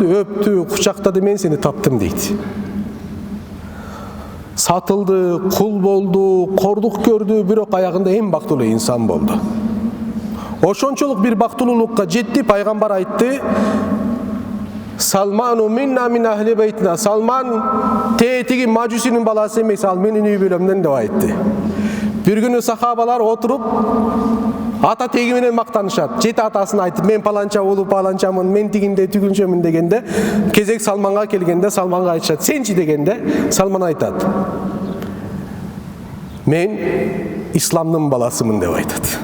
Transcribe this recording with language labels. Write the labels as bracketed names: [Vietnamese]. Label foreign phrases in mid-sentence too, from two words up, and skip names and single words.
[Kyrgyz] Өптү, кучактады, мен сени таптым дейт. Сатылды, кул болду, кордук көрдү, бирок аягында эң бактылуу инсан болду. Ошончолук bir бактылуулукка жетти, пайгамбар айтты: [Arabic] سلمان منا من أهل بيتنا. [Kyrgyz] Салман тетиги мажусинин баласы эмес, ал менин үй бүлөмдөн деп айтты. Bir күнү сахабалар отуруп ата теги менен мактанышат. Жети атасын айтып, мен паланча улу паланчамын, мен тигинде түгүнчөмүн дегенде, кезек Салманга келгенде Салманга айтышат: сенчи дегенде, Салман айтат: мен исламдын баласымын деп айтат.